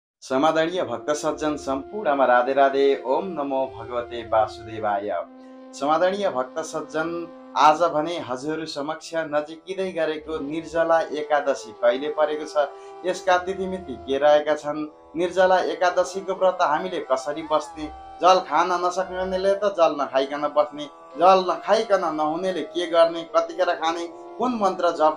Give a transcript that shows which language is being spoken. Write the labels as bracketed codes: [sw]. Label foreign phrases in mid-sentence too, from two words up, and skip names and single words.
[ne] समादरणीय भक्त सज्जन सम्पूर्णमा राधे राधे। [sa] ओम नमो भगवते वासुदेवाय। [ne] समादरणीय भक्त सज्जन, आज भने हजुरहरू समक्ष नजिकिँदै गरेको निर्जला एकादशी कहिले परेको छ, यसका तिथिमिति के रहेका छन्, निर्जला एकादशीको व्रत हामीले कसरी बस्ने, जल खान नसक्नेले त जल नखाइकन बस्ने, जल नखाइकन नहुनेले के गर्ने, कतिखेर खाने, कुन मन्त्र जप